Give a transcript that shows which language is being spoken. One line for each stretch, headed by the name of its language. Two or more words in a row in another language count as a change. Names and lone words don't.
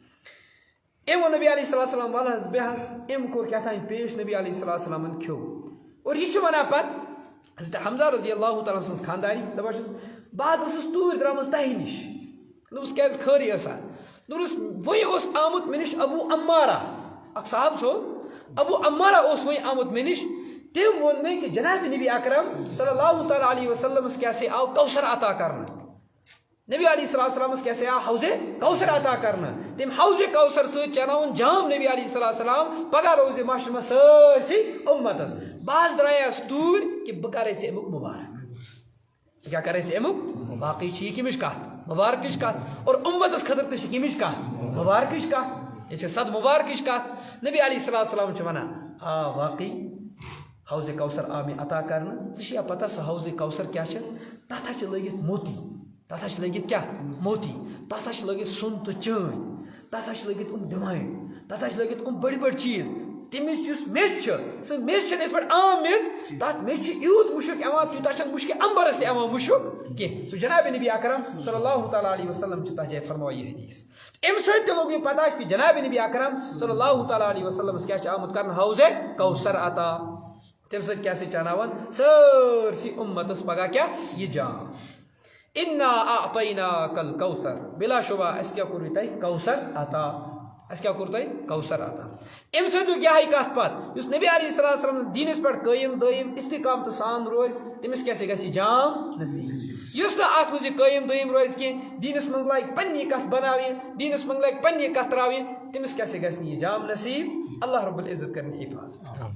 Kashmiri: أمۍ ووٚن نبی
Arabic: علیہ الصلوٰۃ والسلام
Kashmiri: ول حظ بیٚہہ حظ أمۍ کوٚر کیٛاہ تام پیش نبی
Arabic: علیہ الصلوٰۃ والسلامن
Kashmiri: کھیوٚو اور یہِ چھِ ونان پتہٕ حضرت حمزہ
Arabic: رضی اللہ تعالیٰ
Kashmiri: سٕنٛز خانٛداری دپان چھُس بہٕ حظ ٲسٕس توٗرۍ درٛامٕژ تۄہہِ نِش دوٚپُس کیٛازِ خٲرٕے ٲسا دوٚپُس وۄنۍ اوس آمُت مےٚ نِش ابوٗ عمارہ اکھ صاحب صٲب ابوٗ عمارہ اوس وۄنۍ آمُت مےٚ نِش تٔمۍ ووٚن مےٚ کہِ جناب نبی اکرم
Arabic: صلی اللہ تعالیٰ علیہ وسلمس
Kashmiri: کیٛاہ سے آو کوثر عطا کرنہٕ نبی
Arabic: علیہ الصلوٰۃ والسلامس
Kashmiri: کیٛاہ سے آو حوضِ کوثر عطا کرنہٕ تٔمۍ حوضِ کوثر سۭتۍ چناوُن جام نبی
Arabic: علیہ الصلوٰۃ والسلام
Kashmiri: پگاہ روزِ معاشرٕ منٛز سٲرسٕے اُمتس بہٕ حظ درٛایاس توٗرۍ کہِ بہٕ کرے ژےٚ امیُک مُبارک بہٕ کیٛاہ کرے ژےٚ امیُک باقٕے چھِ یہِ کٔمِچ کتھ مُبارکٕچ کتھ اور اُمتس خٲطرٕ تہِ چھِ کٔمِچ کتھ مُبارکٕچ کتھ یہِ چھِ صد مُبارکٕچ کتھ نبی
Arabic: علیہ الصلوٰۃ والسلام
Kashmiri: چھِ ونان آ واقعی حوضِ کوثر آو مےٚ عطا کرنہٕ ژےٚ چھِ یا پتہ سُہ حوضِ کوثر کیٛاہ چھِ تتھ حظ چھِ لٲگِتھ موتی تتھ حظ چھِ لٲگِتھ کیٛاہ موتی تتھ حظ چھِ لٲگِتھ سۄن تہٕ چٲنۍ تتھ حظ چھِ لٲگِتھ ڈِمانٛڈ تتھ حظ چھِ لٲگِتھ بٔڑۍ بٔڑۍ چیٖز تمِچ یُس میٚژ چھِ سۄ میٚژ چھَنہٕ یِتھ پٲٹھۍ عام میٚژ تتھ میٚژِ چھِ یوٗت مُشُک یِوان تیوٗتاہ چھَنہٕ مُشکہِ امبرس تہِ یِوان مُشُک کینٛہہ سُہ جناب نبی اکرم
Arabic: صلی اللہ تعالیٰ علیہ وسلم
Kashmiri: چھِ تتھ جایہِ فرماوان یہِ حدیث امہِ سۭتۍ تہِ لوٚگ مےٚ پتہ کہِ جناب نبی اکرم
Arabic: صلی اللہ تعالیٰ علیہ وسلمس
Kashmiri: کیٛاہ چھِ آمُت کرنہٕ حوضِ کوثر عطا تمہِ سۭتۍ کیٛاہ چھِ چاناوان سٲرسٕے اُمتس پگاہ کیٛاہ یہِ جام
Arabic: انا اعطیناک الکوثر
Kashmiri: بلا شبہ اَسہِ کیٛاہ کوٚرُے تۄہہِ کوثر عطا اَسہِ کیٛاہ کوٚر تۄہہِ کوثر عطا امہِ سۭتۍ لوٚگ یِہے کتھ پتہٕ یُس نبی
Arabic: علیہ الصلوٰۃ والسلام
Kashmiri: دیٖنس پٮ۪ٹھ قٲیِم دٲیِم استقامتہٕ سان روزِ تٔمِس کیٛاہ سا گژھِ یہِ جام نصیٖب یُس نہٕ اتھ منٛز یہِ قٲیِم دٲیِم روزِ کینٛہہ دیٖنس منٛز لاگہِ پننی کتھ بناوٕنۍ دیٖنس منٛز لاگہِ پننی کتھ ترٛاوٕنۍ تٔمِس کیٛاہ سا گژھِ نہٕ یہِ جام نصیٖب
Arabic: اللہ رب العزت
Kashmiri: کرن حفاظت